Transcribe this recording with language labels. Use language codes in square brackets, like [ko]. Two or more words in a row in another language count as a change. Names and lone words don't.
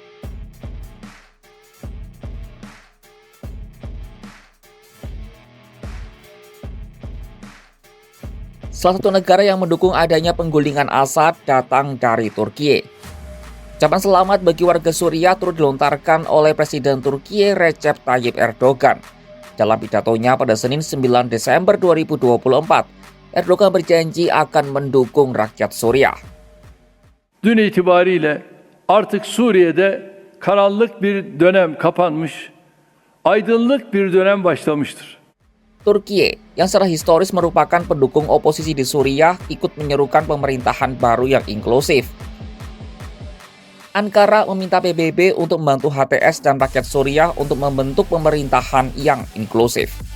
[id] Salah satu negara yang mendukung adanya penggulingan Assad datang dari Turki. Ucapan selamat bagi warga Suriah turut dilontarkan oleh Presiden Turki Recep Tayyip Erdogan. Dalam pidatonya pada Senin 9 Desember 2024, Erdogan berjanji akan mendukung rakyat Suriah. [tr] Dün itibariyle artık Suriye'de karanlık bir dönem kapanmış, aydınlık bir dönem başlamıştır. [id] Turki, yang secara historis merupakan pendukung oposisi di Suriah, ikut menyerukan pemerintahan baru yang inklusif. Ankara meminta PBB untuk membantu HTS dan rakyat Suriah untuk membentuk pemerintahan yang inklusif.